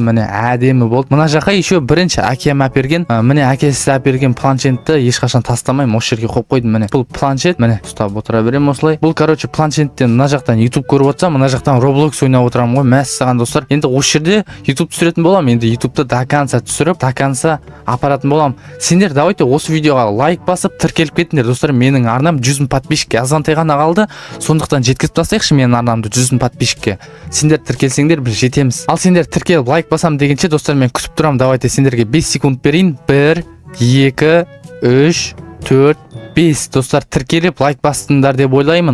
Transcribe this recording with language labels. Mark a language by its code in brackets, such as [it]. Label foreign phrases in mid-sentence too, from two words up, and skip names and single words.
[kk] Міне әдемі болды. Мына жаққа еще бірінші әкем әперген, міне әкесі әперген планшетті ешқашан тастамаймын. Осы жерге қойып қойдым. Міне бұл планшет, міне ұстап отыра беремін осылай. Бұл короче планшеттен мына жақтан YouTube көріп отырсам, мына жақтан Roblox ойнап отырамын ғой. Мәссаған достар. Енді осы жерде YouTube түсіретін боламын. Енді YouTube'ты [ru] до конца [kk] түсіріп, [ru] до конца [kk] апаратын боламын. Сендер давайте осы видеоға лайк басып тіркеліп кетіңдер достар. Менің арнам 100 000 подписчикке азғантай ғана қалды. Сондықтан жеткізіп тастайықшы менің арнамды 100 000 подписчикке. Сендер тіркелсеңдер біз жетеміз. Ал сендер тіркеліп лайк басам дегенше достар, мен күтіп тұрамын. Давайте сендерге 5 секунд берейін. 1 2 3 4 5 достар, тіркеліп лайк бастыңдар деп ойлаймын.